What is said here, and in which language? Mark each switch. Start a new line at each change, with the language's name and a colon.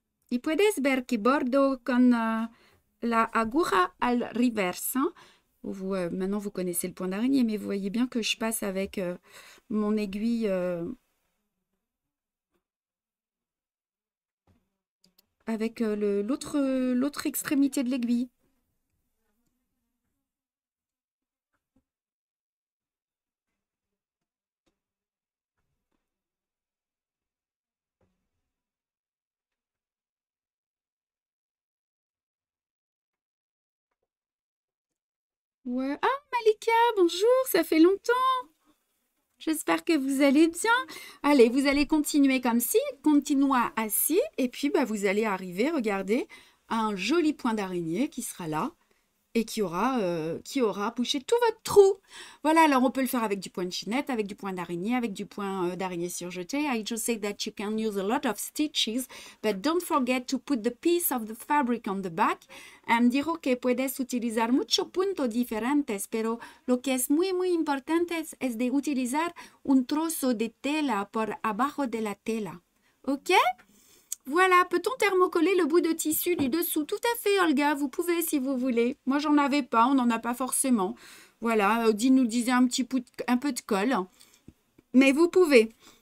Spanish: Y puedes ver que bordo con la aguja al reversa.
French: Maintenant, vous connaissez le point d'araignée, mais vous voyez bien que je passe avec mon aiguille avec l'autre extrémité de l'aiguille. Ouais. Ah, Malika, bonjour, ça fait longtemps. J'espère que vous allez bien. Allez, vous allez continuer comme ci, continuez assis, et puis vous allez arriver, regardez, à un joli point d'araignée qui sera là et qui aura bouché tout votre trou. Voilà, alors on peut le faire avec du point de chinette, avec du point d'araignée, avec du point d'araignée surjeté.
English: I just say that you can use a lot of stitches, but don't forget to put the piece of the fabric on the back.
Spanish: Dijo que puedes utilizar muchos puntos diferentes, pero lo que es muy, muy importante es de utilizar un trozo de tela por abajo de la tela.
English: OK?
French: Voilà, peut-on thermocoller le bout de tissu du dessous? Tout à fait, Olga, vous pouvez si vous voulez. Moi, j'en avais pas, on n'en a pas forcément. Voilà, Odile nous disait un peu de colle. Mais vous pouvez.